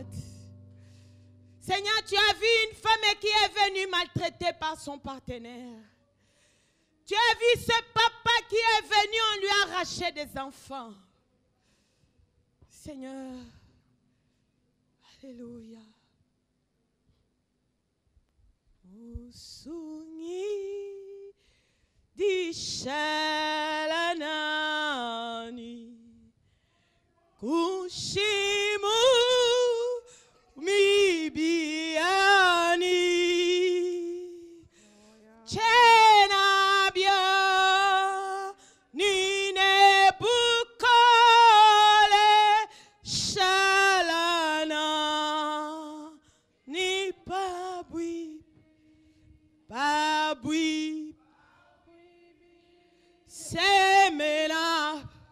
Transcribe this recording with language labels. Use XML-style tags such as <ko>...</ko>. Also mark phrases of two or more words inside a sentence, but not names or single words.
<fr>Seigneur, tu as vu une femme qui est venue maltraitée par son partenaire. Tu as vu ce papa qui est venu, on lui a arraché des enfants. Seigneur, alléluia. Usungi di shalanani kushimu mibiani chenabia nine bukole shalana ni babui babui semena</fr>